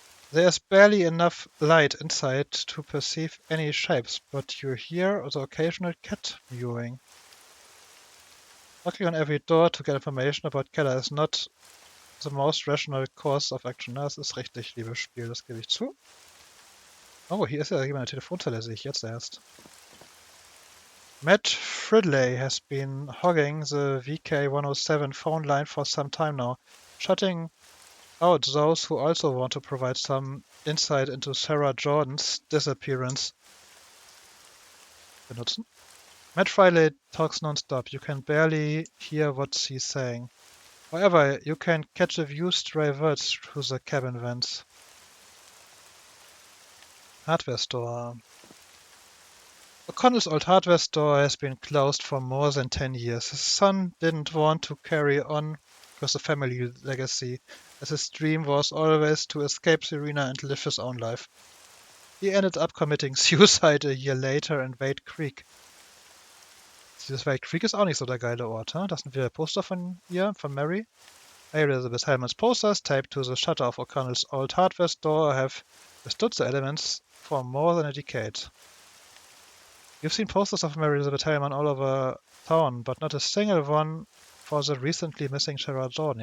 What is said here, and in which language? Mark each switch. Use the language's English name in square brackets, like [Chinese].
[English] There's barely enough light inside to perceive any shapes, but you hear the occasional cat mewing. Knocking on every door to get information about Keller is not the most rational course of action. [German] Das ist richtig, liebes Spiel, das gebe ich zu. Oh, hier ist ja jemand in der Telefonzelle, sehe ich jetzt erst. [English] Matt Fridley has been hogging the VK107 phone line for some time now, shutting out those who also want to provide some insight into Sarah Jordan's disappearance. [German] Benutzen. [English] Matt Fridley talks non-stop. You can barely hear what he's saying. However, you can catch a few stray words through the cabin vents. Hardware store. O'Connell's old hardware store has been closed for more than 10 years. His son didn't want to carry on with the family legacy, as his dream was always to escape Serena and live his own life. He ended up committing suicide a year later in Wade Creek. [German] Dieses Wade Creek ist auch nicht so der geile Ort, huh? Das sind wieder Poster von ihr, von Mary. [English] Mary Elizabeth Hellman's posters taped to the shutter of O'Connell's old hardware store have withstood the elements for more than a decade. You've seen posters of Mary Elizabeth Hellman all over town, but not a single one for the recently missing Gerard Jordan.